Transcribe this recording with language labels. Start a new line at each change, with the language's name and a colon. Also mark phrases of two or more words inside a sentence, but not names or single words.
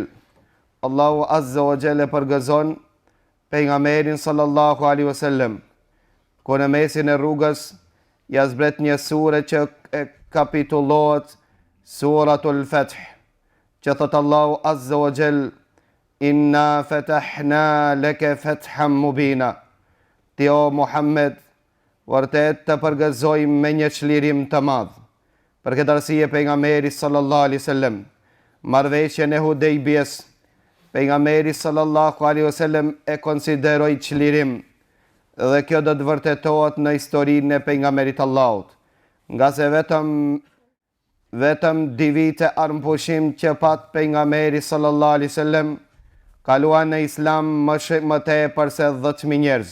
Albanian: Allahu
Arabic: عز وجل
Albanian: e përgëzon pejgamberin
Arabic: صلى الله عليه وسلم,
Albanian: ku në mesin e rrugës ja zbret një sure që kapitulohet Suratul Fath, që thot Allahu
Arabic: عز وجل, إنا فتحنا لك فتحا مبينا.
Albanian: Ti o Muhammed, vërtet të përgëzojmë me një çlirim të madh. Për këtë arsye pejgamberi
Arabic: صلى الله عليه وسلم,
Albanian: marrëveshjen e Hudejbiyes, pejgamberi
Arabic: صلى الله عليه وسلم
Albanian: e konsideroi çlirim, dhe kjo do të vërtetohet në historinë e pejgamberit Allahut, nga se vetëm 2 vite armpushim që pat pejgamberi
Arabic: صلى الله عليه وسلم,
Albanian: kaluan në Islam më tepër se 10.000 njerëz.